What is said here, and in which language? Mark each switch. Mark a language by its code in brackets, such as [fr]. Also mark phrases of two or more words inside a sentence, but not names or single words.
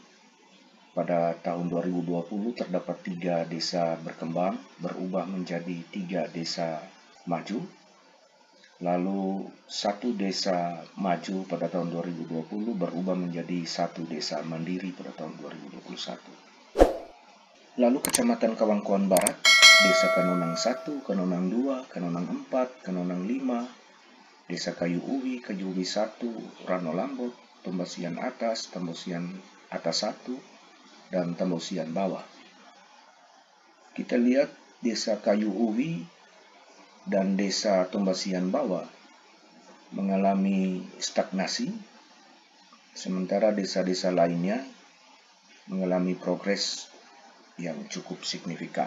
[id] Pada tahun 2020 terdapat 3 desa berkembang, berubah menjadi 3 desa maju. Lalu 1 desa maju pada tahun 2020 berubah menjadi 1 desa mandiri pada tahun 2021. Lalu Kecamatan Kawangkoan Barat, Desa Kanonang 1, Kanonang 2, Kanonang 4, Kanonang 5, Desa Kayu Uwi 1, Rano Lambot, Tombasian Atas, Tambosian Atas 1, dan Tambosian Bawah. Kita lihat Desa Kayu Uwi dan Desa Tombasian Bawah mengalami stagnasi, sementara desa-desa lainnya mengalami progres yang cukup signifikan.